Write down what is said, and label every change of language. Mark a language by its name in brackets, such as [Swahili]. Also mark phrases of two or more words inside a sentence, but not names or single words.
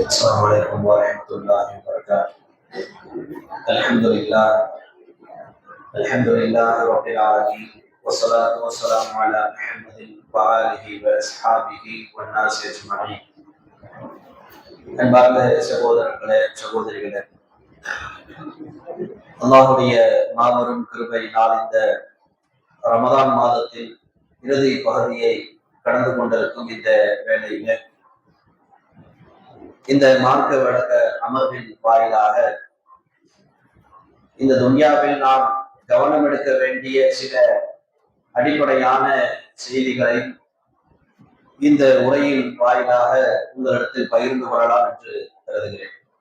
[Arabic] السلام عليكم ورحمة الله وبركاته. الحمد لله رب العالمين والصلاة والسلام على محمد وآله وأصحابه والناس أجمعين. [Tamil] அன்பார்ந்த சகோதரர்களே சகோதரிகளே, அல்லாஹ்வுடைய மாபெரும் கிருபையினால் இந்த ரமதான் மாதத்தில் இறுதி பகுதியை கடந்து கொண்டிருக்கும் இந்த வேளையிலே இந்த மார்க்க வழக்க அமர்வின் வாயிலாக இந்த துன்யாவில் நாம் கவனம் எடுக்க வேண்டிய சில அடிப்படையான செய்திகளை இந்த உரையின் வாயிலாக உங்களிடத்தில் பகிர்ந்து கொள்ளலாம் என்று கருதுகிறேன்.